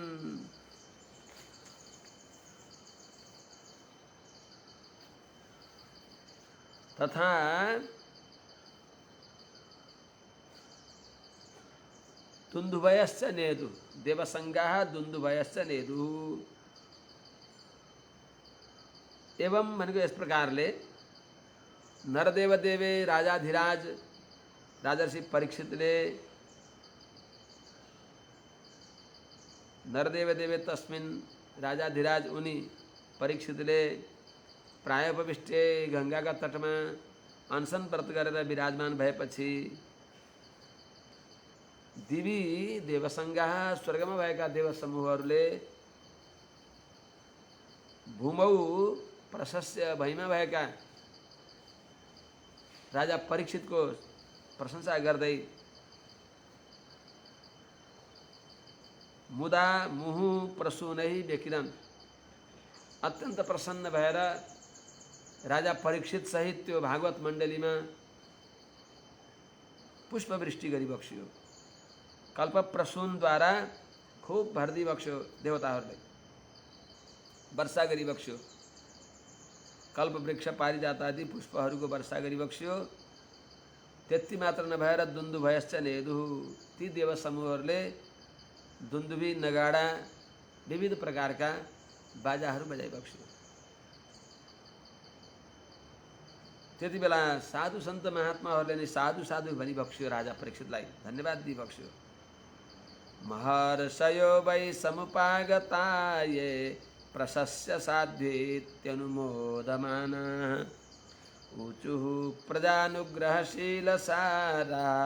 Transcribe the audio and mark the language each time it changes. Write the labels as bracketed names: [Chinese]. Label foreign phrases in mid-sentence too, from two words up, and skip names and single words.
[Sanskrit] तथा दुन्दुभयश्च नेदुः, देवसङ्घाः दुन्दुभयश्च नेदुः। [Nepali] एवं भनेको यस प्रकारले नरदेवदेवे राजाधिराज राजर्षि परीक्षितले [Sanskrit] नरदेवदेवे तस्मिन् [Nepali] राजाधिराज उनी परीक्षितले प्रायोपविष्टे गंगाका तटमा अनसन व्रत गरेर विराजमान भएपछि [Sanskrit] दिवी देवसङ्घाः [Nepali] स्वर्गमा भएका देव समूहहरूले [Sanskrit] भूमौ प्रशस्य [Nepali] भैमा भएका राजा परीक्षितको प्रशंसा गर्दै [Sanskrit] मुदा मुहु प्रसूनै व्यकिरन्, [Nepali] अत्यन्त प्रसन्न भएर राजा परीक्षित सहित त्यो भागवत मण्डलीमा पुष्पवृष्टि गरिबक्स्यो। कल्प प्रसूनद्वारा खूब भर्दी बक्स्यो, देवताहरूले वर्षा गरिबक्स्यो। कल्प वृक्ष पारिजातादि पुष्पहरूको वर्षा गरिबक्स्यो। त्यति मात्र नभएर [Sanskrit] दुन्दुभयश्च नेदुः, [Nepali] ती देव समूहहरूले दुन्दुभी नगाडा विविध प्रकारका बाजाहरू बजाइबक्स्यो। त्यति बेला साधु सन्त महात्माहरूले नै साधु साधु भनिबक्स्यो, राजा परीक्षितलाई धन्यवाद दिइबक्स्यो। [Sanskrit] महर्षयो वै समुपागता ये प्रशस्य साध्येत्यनुमोदमानाः ऊचुः प्रजानुग्रहशीलसारा